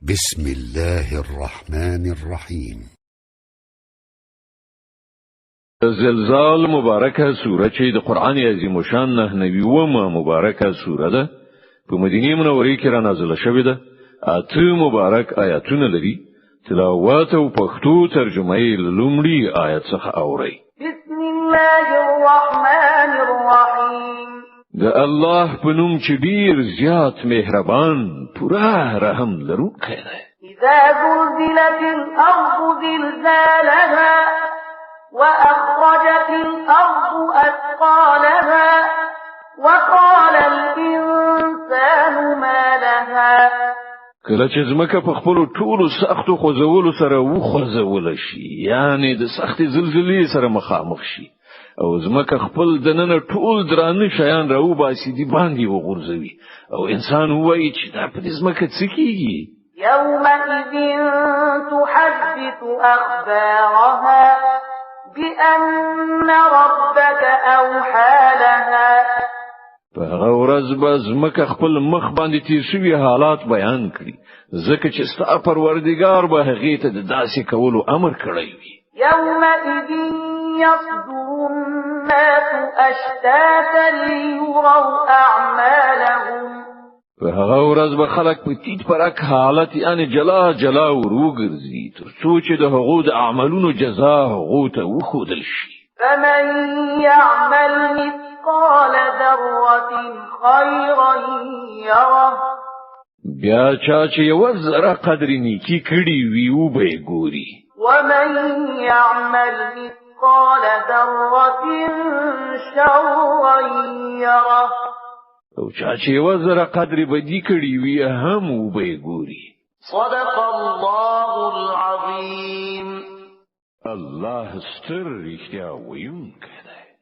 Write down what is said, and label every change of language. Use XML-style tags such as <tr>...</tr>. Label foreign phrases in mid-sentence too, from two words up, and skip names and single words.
<ar>بسم الله الرحمن الرحیم.</ar> <ps>زلزال مبارکه سوره چې د قران عظیم شان 99 مبارکه سوره ده په مدینه منوره کې را نازله شوې ده. اته مبارک آیاتونه لري. تلاوت او پښتو ترجمه یې لومړی آیت څخه اوري.</ps> <ar>بسم الله الرحمن الرحیم.</ar> <ps>د الله په نوم چې ډیر زیات مهربان پوره رحم لرونکی دی.</ps> <ar>اذا زلزلت الارض زلزالها وأخرجت الأرض أثقالها وقال الإنسان ما لها.</ar> <ps>کله چې زمکه په خپل ټولو سختو خوځولو سره وخوځول شي، یعنی د سخت زلزلې سره مخامخ شي او زمکه خپل دننه ټول درانه شیان راو باسي دی باندې وغورځوي او انسان وایي چې دا په زمکه څه کیږي.</ps> <ar>يومئذ تحدث أخبارها بأن ربك أوحى لها.</ar> <ps>په ورځ به زمکه خپل مخ باندې تیر شوی حالات بیان کړي ځکه چې ستا پروردګار به هغه ته د داسې کولو امر کړی وي.</ps> <ar>يومئذ يصدر الناس أشتاتا ليروا أعمالهم.</ar> <ps>په هغه ورځ به خلک په تیت پرک حالت یعنی جلا جلا وروګرځي تر څو چې د هغو د اعمالونو جزاء هغو ته وښودل شي.</ps> <ar>فمن يعمل مثقال ذرة خيرا يره.</ar> <ps>بیا چا چې یو ذره قدر نیکی کړي وي او به ګوري.</ps> <ar>ومن يعمل مثقال ذرة شرا يره.</ar> <ps>او چا چې یو ذره قدر بدی کړي وي هم او به ګوري.</ps> <ar>صدق الله العظیم.</ar> <ps>الله ستر رښتیا ویونکی دی.</ps>